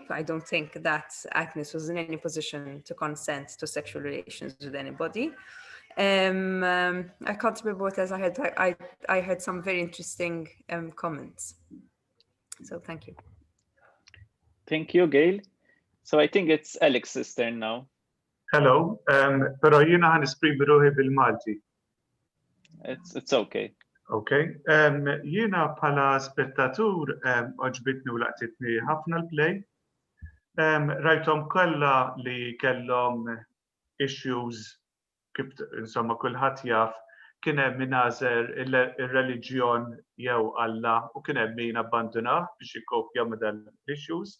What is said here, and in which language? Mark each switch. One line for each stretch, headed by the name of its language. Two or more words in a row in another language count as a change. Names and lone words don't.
English: I don't think that Agnes was in any position to consent to sexual relations with anybody. I can't remember what else I heard some very interesting comments. So thank you. Thank you, Gail. So I think it's Alex's turn now. Hello,
Maltese: pero jiena ħan esprimi ruħi bil-Malti.
English: It's okay. Okay.
Maltese: Jiena bħala spettatur oġbitni u laqtitni ħafna l-play. Rajtom kollha li kellhom issues kif insomma kulħadd jaf kien hemm min għażel ir-reliġjon jew Alla u kien hemm min abbandunah biex ikkopja ma' dan l-issues.